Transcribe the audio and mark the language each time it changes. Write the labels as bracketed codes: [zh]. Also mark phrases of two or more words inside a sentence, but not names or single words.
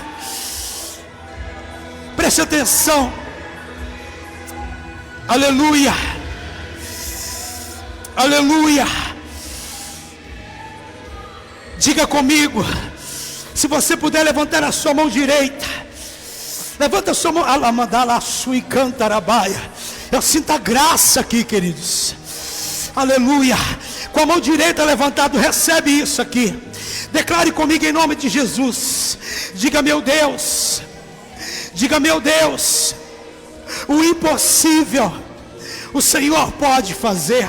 [pt] Preste atenção. Aleluia, aleluia. Diga comigo, se você puder levantar a sua mão direita, Levanta a sua mão. Alamandala sui cantarabaia. Eu sinto a graça aqui, queridos. Aleluia. Com a mão direita levantada, recebe isso aqui. Declare comigo em nome de Jesus. Diga: meu Deus. Diga: meu Deus. O impossível o Senhor pode fazer.